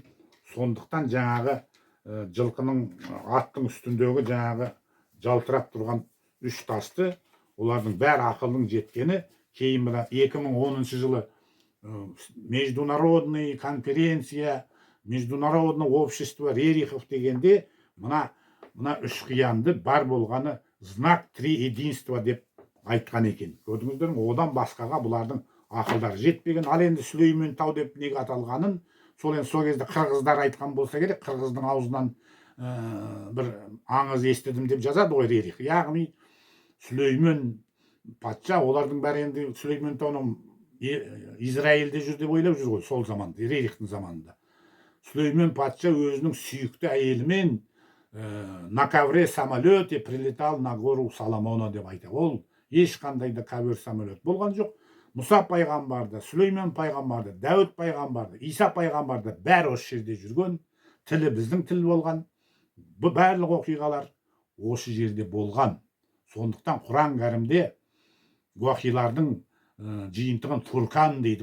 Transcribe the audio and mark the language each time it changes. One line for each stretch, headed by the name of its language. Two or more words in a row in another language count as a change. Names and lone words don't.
Kazakh: Сондықтан жаңағы жылқының аттың үстіндегі жаңағы жалтырап тұрған үш тасты, олардың бәрі ақылдың жеткені. Кейін мына 2010 жылы
Russian: международный конференция, международное общество рерихов
Kazakh: дегенде мына үш қиянды бар болғаны
Russian: знак три единства
Kazakh: деп айтқан екен. Көрдіңіздер ме? Одан басқаға бұлардың ақылдары жетпеген. Ал енді Сүлеймен тау деп неге аталғанын сол кезде қырғыздар айтқан болса керек. Қырғыздың аузынан бір аңыз естідім деп жазады ғой рерих. Яғни Сүлеймен патша, олардың бәрі енді Сүлеймен тауының Израильде жүр деп ойлап жүр ғой сол заманда, рерихтің заманында. Сүлеймен патша өзінің сүйікті әйелімен
Russian: на ковре самолете прилетал на гору Соломона
Kazakh: деп айтады. Ол ешқандай да
Russian: ковер самолет
Kazakh: болған жоқ. Мұса пайғамбарды, Сүлеймен пайғамбарды, Дәуіт пайғамбарды, Иса пайғамбарды бәрі осы жерде жүрген. Тілі біздің тіл болған. Бұл барлық оқиғалар осы жерде болған. Сондықтан Құран кәрімде уақилардың жиынтығын Фурқан дейді.